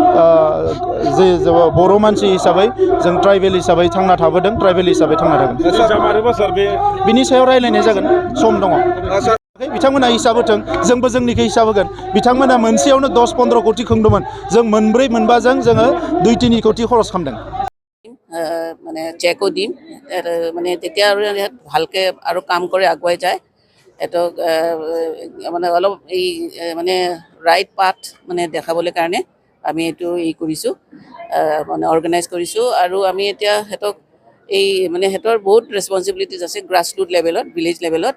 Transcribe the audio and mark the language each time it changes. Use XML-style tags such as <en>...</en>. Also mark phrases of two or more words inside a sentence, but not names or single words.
<brx>जे बर' मानसि हिसाबै जों ट्राइबेल हिसाबै थांना थाबोदों ट्राइबेल हिसाबै थांना थागोन बिनि सायाव रायलायनाय जागोन सम दङ बिथांमोना हिसाब होथों जोंबो जोंनिखौ हिसाब होगोन बिथांमोना मोनसेयावनो 10-15 कोटि खुंदोंमोन जों 4-5जों जोङो 2-3 कोटि खरस खालामदों</brx> <as>মানে চেকো দিম মানে তেতিয়া আৰু ভালকে আৰু কাম কৰি আগুৱাই যায় এটো মানে অলপ এই মানে</as> <en>right path</en> <as>মানে দেখাবলৈ কাৰণে আমি এইটো কৰিছোঁ মানে অৰ্গেনাইজ কৰিছোঁ আৰু আমি এতিয়া হেতক এই মানে হেতৰ বহুত ৰেছপন্সিবিলিটিজ আছে গ্ৰাছৰুট লেভেলত ভিলেজ লেভেলত</as>